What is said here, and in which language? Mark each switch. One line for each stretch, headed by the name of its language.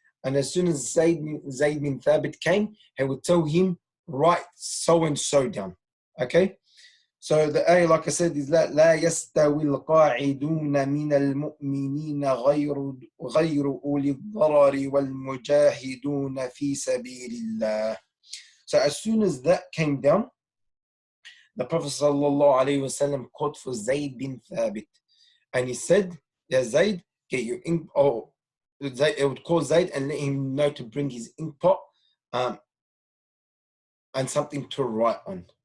English: And as soon as Zayd bin Thabit came, he would tell him, write so and so down. Okay? So the ayah, like I said, is
Arabic: لا يستوي القاعدون من المؤمنين غير أولي الضرر والمجاهدون في سبيل الله.
English: So as soon as that came down, the Prophet ﷺ called for Zayd bin Thabit. And he said, Ya Zayd, get your ink, or it would call Zayd and let him know to bring his ink pot and something to write on.